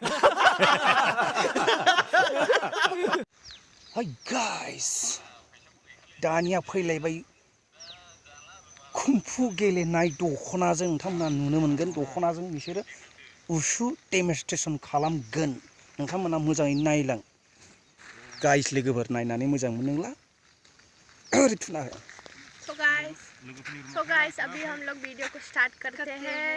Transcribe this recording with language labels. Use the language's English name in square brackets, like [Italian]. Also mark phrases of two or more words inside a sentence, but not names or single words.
[English] hi guys, [Bodo] दानिया फैलायबाय कुम्फु गेलेनाय दख'नाजों। नोंथांमोना नुनो मोनगोन दख'नाजों बिसोरो उसु डेमनस्ट्रेसन खालामगोन। नोंथांमोना मोजाङै नायलां गाइस, लोगोफोर नायनानै मोजां मोनोब्ला ओरै थुना हो। [English] So guys, [Hindi] अभी हम लोग वीडियो को स्टार्ट करते हैं।